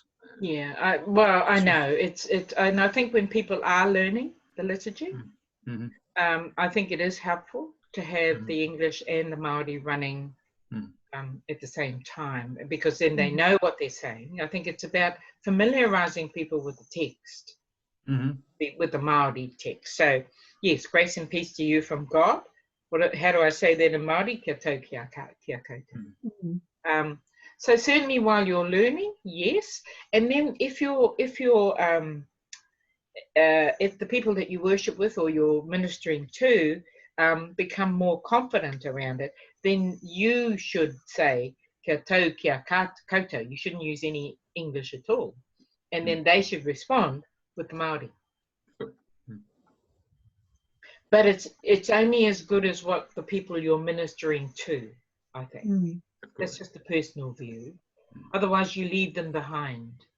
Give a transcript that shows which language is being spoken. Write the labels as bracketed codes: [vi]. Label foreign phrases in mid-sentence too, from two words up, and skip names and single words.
[en] Yeah, I know and I think when people are learning the liturgy, I think it is helpful to have the English and the Māori running at the same time, because then they know what they're saying. I think it's about familiarizing people with the text, with the Māori text. So yes, grace and peace to you from God. How do I say that in Māori? [mi] Kia tau kia koutou. [en] So certainly while you're learning, yes. And then if the people that you worship with or you're ministering to become more confident around it, then you should say [mi] kia tau kia koutou. [en] You shouldn't use any English at all. And then they should respond with the Māori. But it's only as good as what the people you're ministering to, I think. That's just a personal view. Otherwise, you leave them behind.